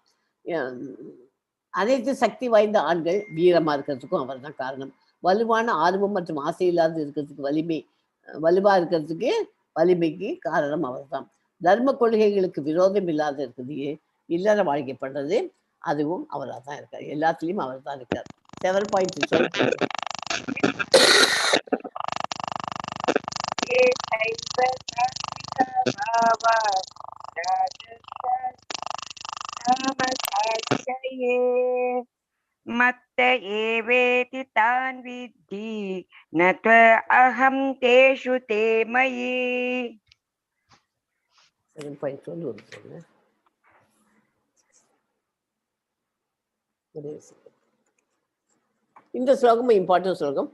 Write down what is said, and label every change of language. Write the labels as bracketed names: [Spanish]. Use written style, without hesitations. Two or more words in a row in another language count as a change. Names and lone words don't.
[Tamil] அனைத்து சக்தி வாய்ந்த ஆண்கள் வீரமா இருக்கிறதுக்கும் அவர் தான் காரணம். வலுவான ஆர்வம் மற்றும் ஆசை இல்லாத இருக்கிறதுக்கு வலுவா இருக்கிறதுக்கு வலிமைக்கு காரணம் அவர் தான். தர்ம கொள்கைகளுக்கு விரோதம் இல்லாத இருக்குது, இல்லற வாழ்க்கை பண்றது, அதுவும் அவராக தான் இருக்கார். எல்லாத்துலயும் அவர் தான் இருக்கார். 7.2 [Sanskrit] मत्त एवेति तान् विद्धि न त्वहं तेषु ते मयि. [Tamil] 7.2 இந்த ஸ்லோகமும் இம்பார்ட்டன்ட் ஸ்லோகம்.